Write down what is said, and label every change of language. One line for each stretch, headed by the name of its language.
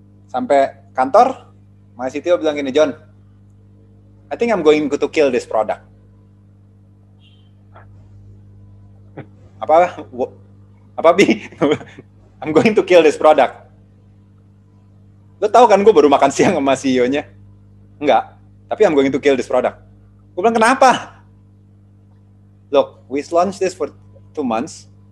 Indonesian: Sampai kantor,
English: my CTO bilang gini, John, I think I'm going to kill this product.
Indonesian: Apa Bi?
English: I'm going to kill this product.
Indonesian: Lo tahu kan gue baru makan siang sama CEO-nya? Enggak, tapi
English: I'm going to kill this product.
Indonesian: Gue bilang, kenapa?
English: Look, we launched this for 2 months.